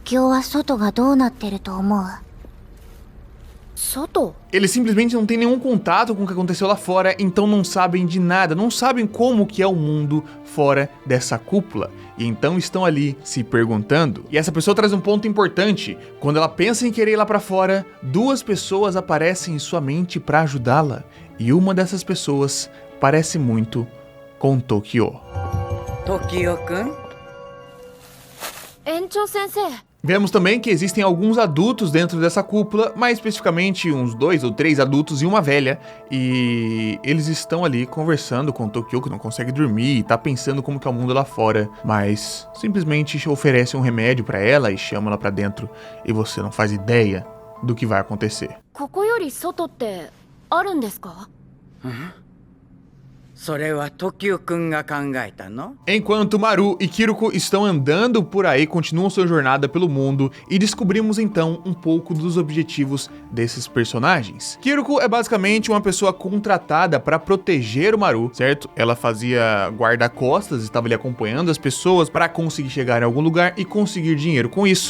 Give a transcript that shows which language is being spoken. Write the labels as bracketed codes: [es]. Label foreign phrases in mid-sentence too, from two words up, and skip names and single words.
[pt] Eles simplesmente não têm nenhum contato com o que aconteceu lá fora, então não sabem de nada, não sabem como que é o mundo fora dessa cúpula. E então estão ali se perguntando. E essa pessoa traz um ponto importante. Quando ela pensa em querer ir lá pra fora, 2 pessoas aparecem em sua mente pra ajudá-la. E uma dessas pessoas parece muito com Tokyo. Tokyo-kun? Encho-sensei. Vemos também que existem alguns adultos dentro dessa cúpula, mais especificamente uns 2 ou 3 adultos e uma velha, e eles estão ali conversando com o Tokyo, que não consegue dormir e tá pensando como que é o mundo lá fora, mas simplesmente oferece um remédio pra ela e chama ela pra dentro, e você não faz ideia do que vai acontecer. [ja] それは時代くんが考えたの? [pt] Enquanto Maru e Kiruko estão andando por aí, continuam sua jornada pelo mundo e descobrimos então um pouco dos objetivos desses personagens. Kiruko é basicamente uma pessoa contratada para proteger o Maru, certo? Ela fazia guarda-costas, estava ali acompanhando as pessoas para conseguir chegar em algum lugar e conseguir dinheiro com isso.